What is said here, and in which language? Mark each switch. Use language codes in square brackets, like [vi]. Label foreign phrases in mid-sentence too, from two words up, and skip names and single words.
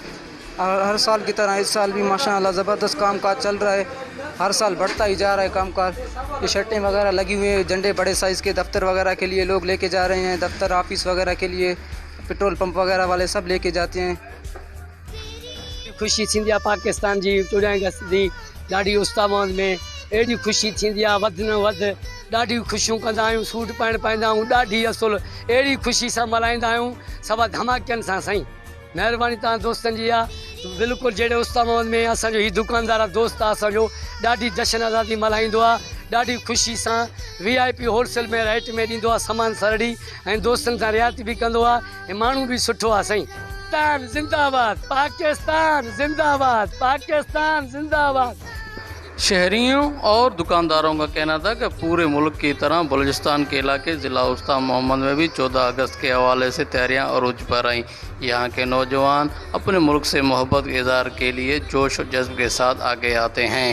[ur] ہر سال کی طرح اس سال بھی ماشاءاللہ زبردست کام کاج چل رہا ہے، ہر سال بڑھتا ہی جا رہا ہے کام کاج۔ یہ شرٹیں وغیرہ لگی ہوئی ہیں، جھنڈے بڑے سائز کے دفتر وغیرہ کے لیے لوگ لے کے جا رہے ہیں، دفتر آفس وغیرہ کے لیے، پیٹرول پمپ وغیرہ والے سب لے کے جاتے ہیں۔ [sd] خوشی تھیندی आहे पाकिस्तान जी 14 अगस्त दी, ॾाढी वसطी محمد में एॾी ख़ुशी थींदी आहे, वधि न वधि ॾाढी ख़ुशियूं कंदा आहियूं, सूट पाइणु पाईंदा आहियूं, ॾाढी असुलु अहिड़ी ख़ुशी सां मल्हाईंदा आहियूं, सभु धमाकनि सां। साईं महिरबानी तव्हां दोस्तनि जी आहे, बिल्कुलु जहिड़े वसطी محمد में असांजो हीउ दुकानदार आहे, दोस्त आहे असांजो, ॾाढी जशन आज़ादी मल्हाईंदो आहे, ॾाढी ख़ुशी सां VIP होलसेल में रेट में ॾींदो आहे सामान सरड़ी, ऐं दोस्तनि सां रियायत बि कंदो आहे, ऐं माण्हू बि सुठो आहे। साईं पाकिस्तान जिंदाबाद, पाकिस्तान जिंदाबाद, पाकिस्तान जिंदाबाद। [ur] شہریوں اور دکانداروں کا کہنا تھا کہ پورے ملک کی طرح بلوچستان کے علاقے ضلع وسطی محمد میں بھی 14 اگست کے حوالے سے تیاریاں عروج پر آئیں۔ یہاں کے نوجوان اپنے ملک سے محبت کے اظہار کے لیے جوش و جذب کے ساتھ آگے آتے ہیں۔